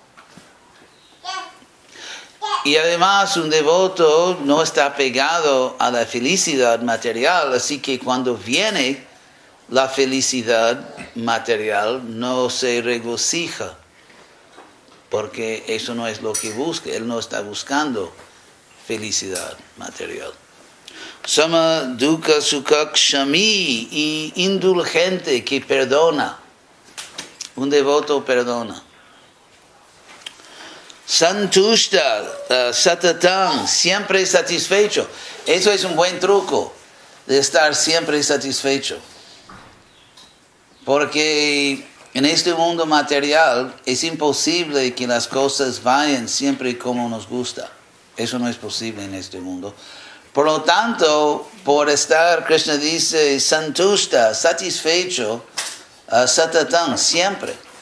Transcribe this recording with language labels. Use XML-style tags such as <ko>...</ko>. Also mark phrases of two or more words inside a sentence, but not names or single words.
<es>Y además un devoto no está pegado a la felicidad material, así que cuando viene la felicidad material no se regocija, porque eso no es lo que busca, él no está buscando felicidad material.</es> <sa>Sama dukkha sukha kshami,</sa> <es>y indulgente, que perdona. Un devoto perdona.</es> <sa>Santushta, satatam,</sa> <es>siempre satisfecho. Eso es un buen truco de estar siempre satisfecho. Porque en este mundo material es imposible que las cosas vayan siempre como nos gusta. Eso no es posible en este mundo. Por lo tanto, por estar, Krishna dice, santushta, satisfecho, satatam, siempre.</es>